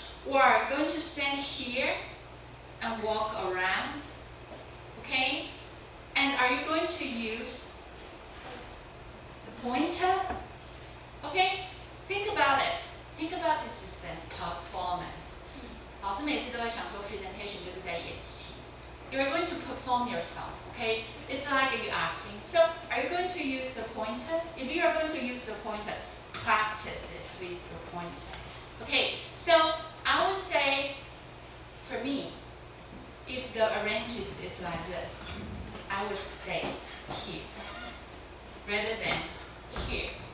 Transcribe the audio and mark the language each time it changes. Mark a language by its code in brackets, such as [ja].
[en] Or are you going to stand here and walk around? Okay? And are you going to use the pointer? Okay? Think about it. Think about this as a performance. [zh] 老师每次都会想说 presentation 就是在演戏。 [en] You're going to perform yourself, okay? It's like you're acting. So, are you going to use the pointer? If you are going to use the pointer, practice it with the pointer. Okay, so I would say, for me, if the arrangement is like this, I would stay here rather than here.